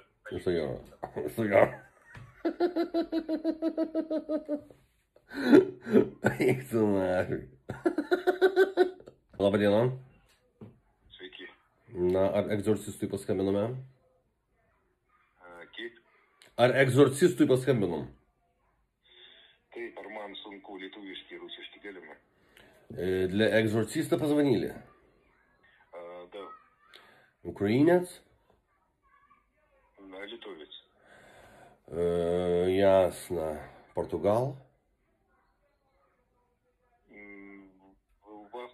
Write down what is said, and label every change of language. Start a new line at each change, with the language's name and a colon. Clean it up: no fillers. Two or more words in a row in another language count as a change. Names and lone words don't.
Lithuanian: viso gero. Viso gero. Eik tu nahui. Labą dieną. Sveiki. Na, ar egzorcistui paskambinome? Kaip? Ar egzorcistui paskambinom? Taip, ar man sunku lietuviškai, rusiškai galima?
Russian: Для экзорциста позвонили. Да, Украинец? литовец. Ясно. Португал? У вас